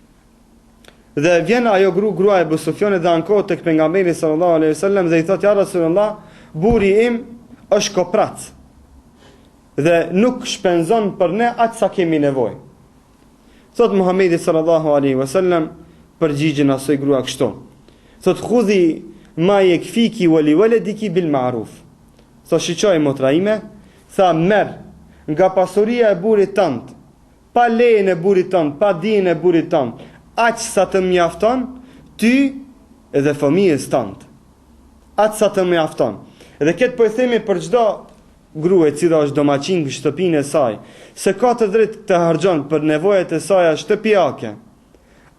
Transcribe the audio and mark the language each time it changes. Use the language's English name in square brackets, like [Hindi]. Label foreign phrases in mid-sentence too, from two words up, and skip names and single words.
[Albanian] Dhe vjen ajo grua e Ebu Sufjanit dhe ankohet tek pejgamberi [Arabic] صلى الله عليه وسلم [Albanian] dhe i thotë: [Arabic] "يا رسول الله, [Albanian] buri im është koprac dhe nuk shpenzon për ne aq sa kemi nevojë." Thot Muhamedi [Arabic] صلى الله عليه وسلم [Albanian] përgjigjen asoj grua kështu. [Arabic] Thot: "خذي ما يكفيك ولولدك بالمعروف." [Albanian] Sa shiqoj motra ime, tha merr nga pasuria e burrit tënd, pa lejen e burrit tënd, pa dijen e burrit tënd, aq sa të mjafton ty edhe fëmijës tënd. Aq sa të mjafton. Dhe këtë po i themi për çdo grua e cila është domaçin në shtëpinë e saj, se ka të drejtë të harxhon për nevojat e saj shtëpiake.